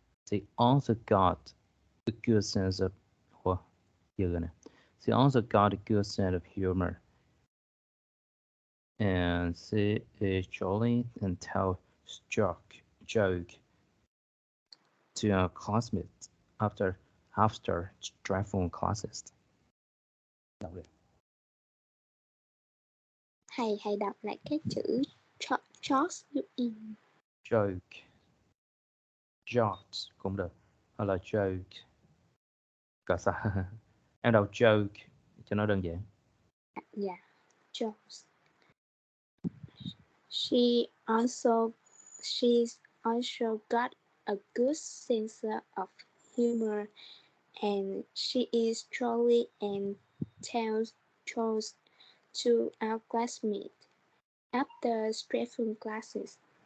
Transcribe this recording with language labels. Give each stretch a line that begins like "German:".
English: She also got a good sense of She also got a good sense of humor. And she is jolly and tells joke. to a classmate after dreadful classes.
Vietnamese: Đọc đi. Hãy đọc lại cái chữ George giúp em. Joke, jokes cũng được, hoặc là joke. Cỡ sao? Em đọc joke cho nó đơn giản.
English: Yeah, jokes. She's also got a good sense of humor, and she is jolly and tells jokes to our classmates after stressful classes.